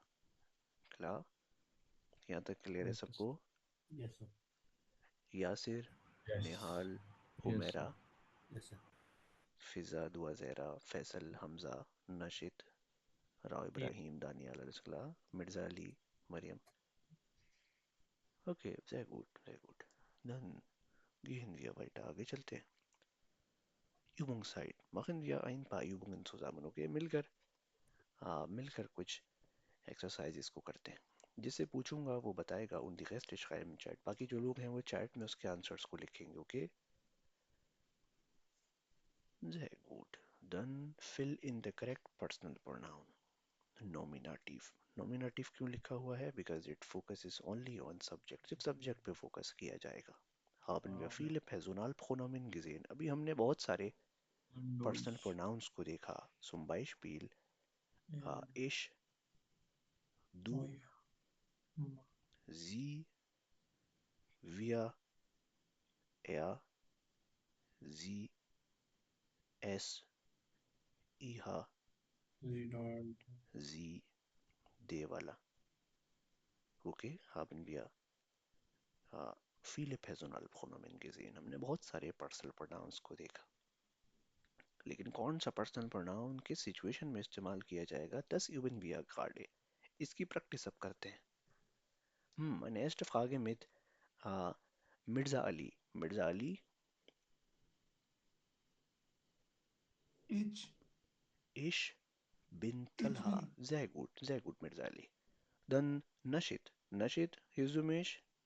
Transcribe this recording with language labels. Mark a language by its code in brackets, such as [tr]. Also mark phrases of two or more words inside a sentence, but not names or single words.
[hi] क्लियर? यहाँ तक क्लियर है [en] ओके [hi] सबको? [en] yes sir यासिर, यस निहाल, यस हुमेरा, सर yes sir फिजा, दुआ ज़हरा, फैसल, हमजा, नशिद, राव इब्राहिम, दानियाल अलस्कला, मिर्जा अली, मरियम। ओके, very good, very good. [de] Dann gehen wir weiter. [hi] आगे चलते हैं। [de] Übungszeit. Machen wir ein paar Übungen zusammen, okay? [hi] मिलकर कुछ एक्सरसाइजेस को करते हैं। जिससे पूछूंगा वो बताएगा [de] und die Reste schreiben im Chat. [hi] बाकी जो लोग हैं वो चैट में उसके आंसर्स को लिखेंगे, ओके? [de] Sehr gut. [en] Dann fill in the correct personal pronoun. [hi] Nominative. Nominative क्यों लिखा हुआ है? [en] Because it focuses only on subject. [hi] सिर्फ सब्जेक्ट पे फोकस किया जाएगा। [de] Haben wir viele Personalpronomen gesehen? [hi] अभी हमने बहुत सारे [en] personal pronouns [hi] को देखा। [de] Zum Beispiel ich, du, sie, wir, er, sie, es, ihr, sie, de वाला। Okay, haben wir viele Personalpronomen gesehen। [hi] हमने बहुत सारे [en] personal pronouns [hi] को देखा। लेकिन कौन सा [en] personal pronoun [hi] किस सिचुएशन में इस्तेमाल किया जाएगा, [de] das üben wir gerade। [hi] इसकी प्रैक्टिस अब करते हैं। [de] Meine erste Frage mit Mirza Ali. Mirza Ali, Ich, ich bin ich Talha. wie. Sehr gut, Mirza Ali. Dann Nashid. Nashid, hörst du mich?